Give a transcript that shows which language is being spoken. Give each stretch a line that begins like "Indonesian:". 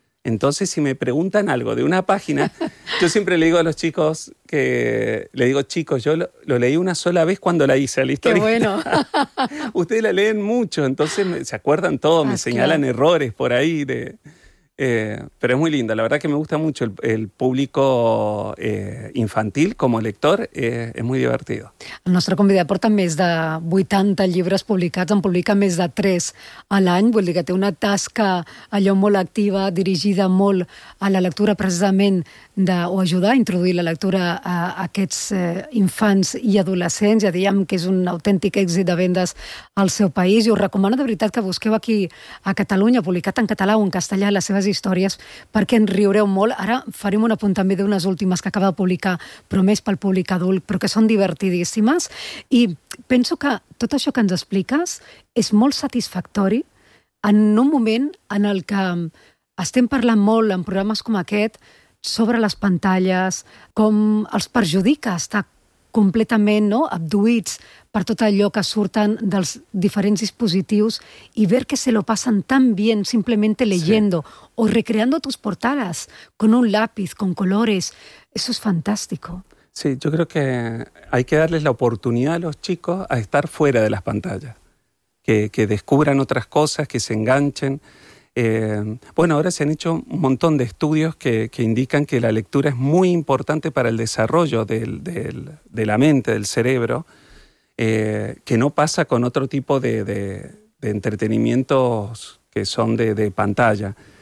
Spanish: Entonces, si me preguntan algo de una página, yo siempre le digo a los chicos, que le digo, chicos, yo lo leí una sola vez cuando la hice, la historia. ¡Qué bueno! Ustedes la leen mucho, entonces se acuerdan todo, me señalan errores por ahí. Pero es muy linda. La verdad que me gusta mucho el público infantil como lector. Es muy divertido.
Catalan: El nostre convidat porta més de 80 llibres publicats, en publica més de 3 a l'any. Vull dir que té una tasca allò molt activa, dirigida molt a la lectura precisament o ajudar a introduir la lectura a aquests infants i adolescents. Ja diríem que és un autèntic èxit de vendes al seu país. I us recomano de veritat que busqueu aquí a Catalunya, publicat en català o en castellà, les seves històries, perquè en riureu molt. Ara farem un apunt també d'unes últimes que acaba de publicar, però més pel públic adult, però que són divertidíssimes. I penso que tot això que ens expliques és molt satisfactori en un moment en el que estem parlant molt en programes com aquest sobre les pantalles, com els perjudica estar completament, no?, abduïts per tot allò que surten dels diferents dispositius i
Spanish: ver que se lo pasan tan bien simplemente leyendo sí. o recreando tus portadas con un lápiz, con colores. Eso es fantástico. Sí, yo creo que hay que darles la oportunidad a los chicos a estar fuera de las pantallas, que descubran otras cosas, que se enganchen. Bueno, ahora se han hecho un montón de estudios que indican que la lectura es muy importante para el desarrollo de la mente, del cerebro, que no pasa con otro tipo de entretenimientos que son de pantalla.